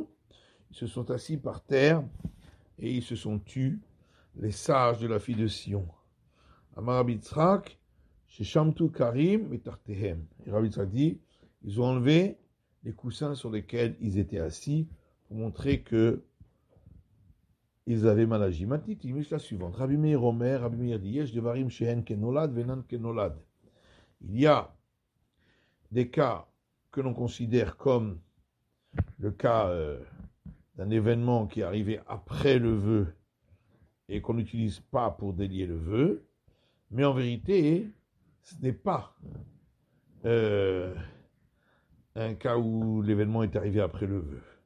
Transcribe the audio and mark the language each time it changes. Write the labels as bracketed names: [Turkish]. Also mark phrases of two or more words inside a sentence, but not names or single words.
[French] Ils se sont assis par terre et ils se sont tus, les sages de la fille de Sion. [Hebrew] אמר רבי יצחק, שהשמיטו כרים את תחתיהם. [French] Et Rabbi Yitzhak dit, ils ont enlevé les coussins sur lesquels ils étaient assis pour montrer que ils avaient mal agi. Maintenant, il met la suivante. [Hebrew] רבי מאיר אומר, [French] Rabbi Meir dit, [Hebrew] יש דברים שהן כנולד ואינן כנולד. [French] Il y a des cas que l'on considère comme le cas d'un événement qui est arrivé après le vœu et qu'on n'utilise pas pour délier le vœu, mais en vérité, ce n'est pas un cas où l'événement est arrivé après le vœu.